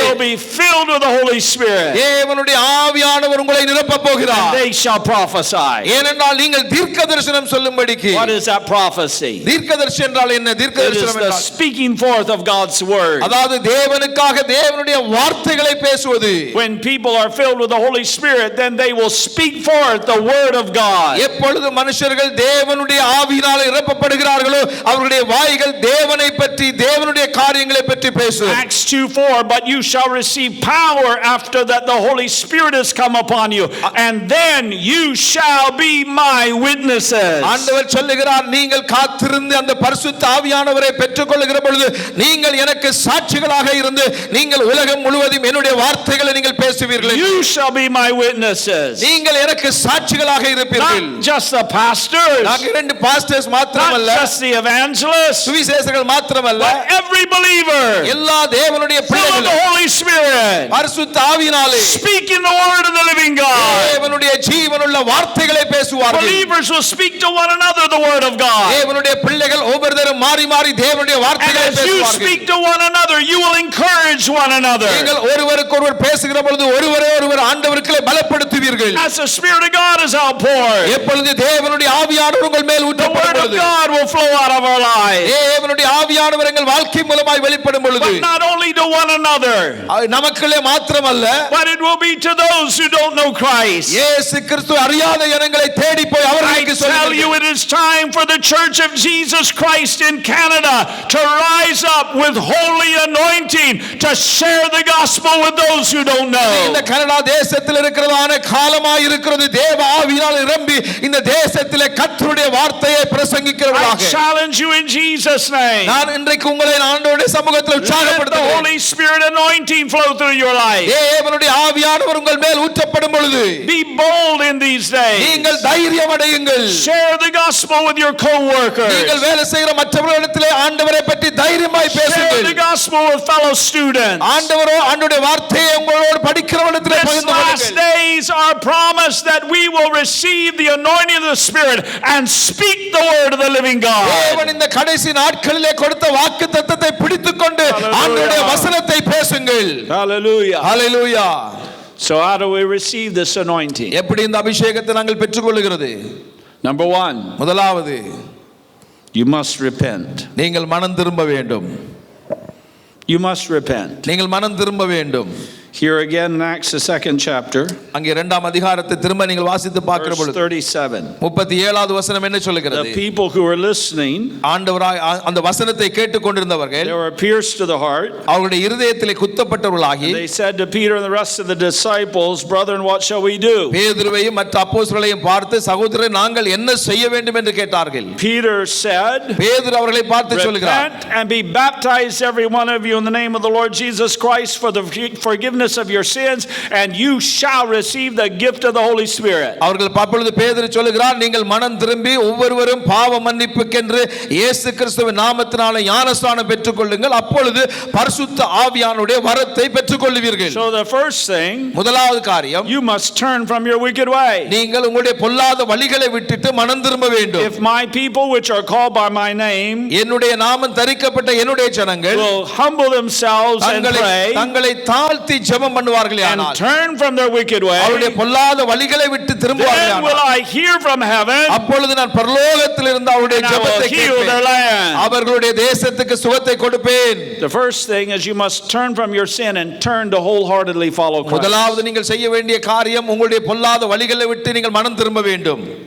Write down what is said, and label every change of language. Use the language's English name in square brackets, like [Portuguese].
[English] will be filled with the Holy Spirit. [Tamil] தேவனுடைய ஆவியானவர் உங்களை நிரப்பப் போகிறார். [English] They shall prophesy. [Tamil] ஏனென்றால் நீங்கள் தீர்க்கதரிசனம் சொல்லும்படிக்கு. [English] What is that prophecy? [Tamil] தீர்க்கதரிசனம் என்றால் என்ன? [English] It is [Tamil] தீர்க்கதரிசனம் [English] the [Tamil] என்றால் [English] speaking forth of God's word. [Tamil] அதாவது தேவனுக்காக தேவனுடைய வார்த்தைகளை பேசுவது. [English] When people are filled with the Holy Spirit, then they will speak forth the word of God. [Tamil] எப்பொழுது மனுஷர்கள் தேவனுடைய ஆவியினால் நிரப்பப்படுகிறார்களோ அவர்களுடைய வாய்கள் தேவனை பற்றி தேவனுடைய காரியங்களை பற்றி பேசும். [English] Acts 2:4, but you shall receive power after that the Holy Spirit has come upon you, and then you shall be my witnesses. [Tamil] ஆண்டவர் சொல்லுகிறார், நீங்கள் காத்திருந்து அந்த பரிசுத்த ஆவியானவரை பெற்றுக்கொள்ளுகிற பொழுது நீங்கள் எனக்கு சாட்சிகளாக இருந்து நீங்கள் உலகம் முழுவதும் என்னுடைய வார்த்தைகளை நீங்கள் பேசுவீர்கள். [English] You shall be my witnesses. [Tamil] நீங்கள் எனக்கு சாட்சிகளாக இருப்பீர்கள். [English] Not just the pastors, [Tamil] நாங்கள் 2 பாஸ்டர்ஸ் [English] not [Tamil] மாத்திரமல்ல, [English] just the evangelists, [Tamil] சுவிசேஷகர்கள் மாத்திரமல்ல, [English] but every believer [Tamil] எல்லா தேவனுடைய [English] full of the [Tamil] பிள்ளைகளும் [English] Holy Spirit, [Tamil] பரிசுத்த ஆவியினாலே [English] speaking the word of the living God. [Tamil] தேவனுடைய ஜீவனுள்ள வார்த்தைகளை பேசுவார்கள். [English] Believers will speak to one another the word of God. [Tamil] தேவனுடைய பிள்ளைகள் ஒவ்வொருத்தரும் மாறி மாறி தேவனுடைய [English] And [Tamil] வார்த்தைகளை [English] as you [Tamil] பேசுவார்கள். [English] speak to one another, you will encourage one another. [Tamil] நீங்கள் ஒருவருக்கொருவர் பேசுகிற பொழுது ஒருவர் ஆண்டவருக்குள்ளே பலப்படுத்துவீர்கள். [English] As the Spirit of God is outpoured, [Tamil] எப்பொழுது தேவனுடைய ஆவியானவர் உங்கள் மேல் [English] the word [Tamil] ஊற்றப்படும் [English] of [Tamil] பொழுது [English] God will flow out of our lives. [Tamil] தேவனுடைய ஆவியானவர் எங்கள் வாழ்க்கை மூலமாய் வெளிப்படும் பொழுது [English] but not only to one another, [Tamil] நமக்குள்ளே மாத்திரமல்ல, [English] but it will be to those who don't know Christ. [Tamil] இயேசு கிறிஸ்து அறியாத ஜனங்களை தேடி போய் [English] I [Tamil] அவர்களுக்கு [English] tell [Tamil] சொல்லுங்கள். [English] you, it is time for the Church of Jesus Christ in Canada to rise up with holy anointing to share the gospel with those who don't [Tamil] இந்த [English] know. [Tamil] Canada தேசத்தில் இருக்கிறதான காலமாய் இருக்கிறது. தேவ ஆவியினால் நிரம்பி இந்த தேசத்திலே கர்த்தருடைய வார்த்தையை [English] I [Tamil] பிரசங்கிக்கிறவர்களாக [English] challenge you in Jesus' name. [Tamil] நான் இன்றைக்கு உங்களை ஆண்டவருடைய சமூகத்தில் [English] Let the [Tamil] உற்சாகப்படுத்துகிறேன். [English] Holy Spirit anointing flow through your life. [Tamil] தேவனுடைய ஆவியானவர் உங்கள் மேல் ஊற்றப்படும் பொழுது [English] Be bold in these days. [Tamil] நீங்கள் தைரியம் அடையுங்கள். [English] Share the gospel with your co-workers. [Tamil] நீங்கள் வேலை செய்கிற மற்றவர்களிடத்திலே ஆண்டவரை பற்றி தைரியமாய் [English] Share the [Tamil] பேசுங்கள். [English] gospel with fellow students. [Tamil] ஆண்டவருடைய வார்த்தையை உங்களோடு படிக்கிறவரிடத்திலே [English] This [Tamil] பகிர்ந்து [English] last [Tamil] கொள்ளுங்கள். [English] days are promised that we will receive the anointing of the Spirit and speak the word of the living God. [Tamil] தேவன் இந்த கடைசி நாட்களிலே கொடுத்த வாக்குத்தத்தத்தை பிடித்துக்கொண்டு [English] Hallelujah. [Tamil] ஆண்டவருடைய வசனத்தை பேசுங்கள். [English] Hallelujah. [Tamil] Hallelujah. [English] So how do we receive this anointing? [Tamil] எப்படி இந்த அபிஷேகத்தை நாங்கள் பெற்றுக்கொள்கிறது? [English] Number 1, [Tamil] முதலாவது, [English] you must repent. [Tamil] நீங்கள் மனம் திரும்ப வேண்டும். [English] You must repent. [Tamil] நீங்கள் மனம் திரும்ப வேண்டும். [English] Here again in Acts the 2nd chapter, [Tamil] அங்கே 2ஆம் அதிகாரத்தை திரும்ப நீங்கள் வாசித்து பார்க்கிற [English] verse [Tamil] பொழுது [English] 37. [Tamil] 37வது வசனம் என்ன சொல்லுகிறது? [English] The people who were listening, [Tamil] ஆண்டவராய் அந்த வசனத்தை கேட்டுக்கொண்டிருந்தவர்கள் [English] they were pierced to the heart. [Tamil] அவருடைய இருதயத்திலே குத்தப்பட்டவர்களாகி [English] They said to Peter and the rest of the disciples, "Brethren, what shall we do?" [Tamil] பேதுருவையும் மற்ற அப்போஸ்தலரையும் பார்த்து, சகோதரரே, நாங்கள் என்ன செய்ய வேண்டும் என்று கேட்டார்கள். [English] Peter said, [Tamil] பேதுரு அவர்களை பார்த்து சொல்கிறார், [English] "Repent and be baptized every one of you in the name of the Lord Jesus Christ for the forgiveness of your sins, and you shall receive the gift of the Holy Spirit." [Tamil] அவர்கள் அப்பொழுது பேதுரு சொல்கிறார், நீங்கள் மனம் திரும்பி ஒவ்வொருவரும் பாவ மன்னிப்புக்கென்று இயேசு கிறிஸ்துவின் நாமத்தினாலே ஞானஸ்நானம் பெற்றுக்கொள்ளுங்கள், அப்பொழுது பரிசுத்த ஆவியானுடைய வரத்தை பெற்றுக்கொள்வீர்கள். [English] So the first thing, [Tamil] முதலாவது காரியம், [English] you must turn from your wicked way. [Tamil] நீங்கள் உங்களுடைய பொல்லாத வழிகளை விட்டுட்டு மனம் திரும்ப வேண்டும். [English] If my people which are called by my name [Tamil] என்னுடைய நாமம் தரிக்கப்பட்ட என்னுடைய ஜனங்கள் [English] will humble themselves and pray [Tamil] தங்களை தாழ்த்தி ஜெபம் பண்ணுவார்களே [English] and [Tamil] ஆனால், [English] turn from their wicked way, [Tamil] அவருடைய பொல்லாத வழிகளை விட்டு திரும்புவார்களே [English] then will [Tamil] ஆனால், [English] I hear from heaven [Tamil] அப்பொழுது நான் பரலோகத்தில் இருந்து அவருடைய [English] and I will [Tamil] ஜெபத்தை [English] heal their [Tamil] கேட்பேன், [English] land. [Tamil] அவர்களுடைய தேசத்துக்கு சுகத்தை கொடுப்பேன். [English] The first thing is you must turn from your sin and turn to wholeheartedly follow Christ. [Tamil] முதலாவது நீங்கள் செய்ய வேண்டிய காரியம், உங்களுடைய பொல்லாத வழிகளை விட்டு நீங்கள் மனம் திரும்ப வேண்டும்.